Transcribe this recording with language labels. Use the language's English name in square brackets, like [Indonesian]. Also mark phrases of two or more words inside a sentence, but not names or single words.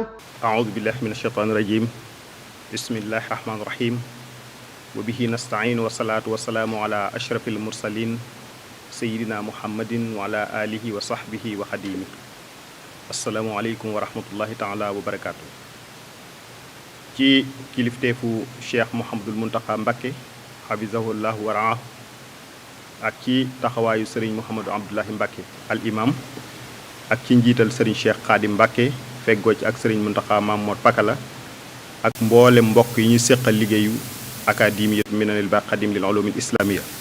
[Arabic] أعوذ بالله من الشيطان الرجيم بسم الله الرحمن الرحيم وبه نستعين والصلاة والسلام على أشرف المرسلين سيدنا محمد وعلى آله وصحبه وخديمه السلام عليكم ورحمة الله تعالى وبركاته [Wolof] ci kilifteefu Cheikh Mouhamadul Mountakha Mbacké [Arabic] حفظه الله ورعاه [Wolof] ak ci taxawaayu Serigne Mouhamadou Abdoulahi Mbacké [Arabic] الإمام [Wolof] ak ci njiital Serigne Cheikh Khadim Mbacké feggoo ci ak Serigne Mountakha Mamour Pakala ak mboole mbokk yi ñu séqal liggéeyu académiyat minanil baqi xadim lil ulumil islamiyya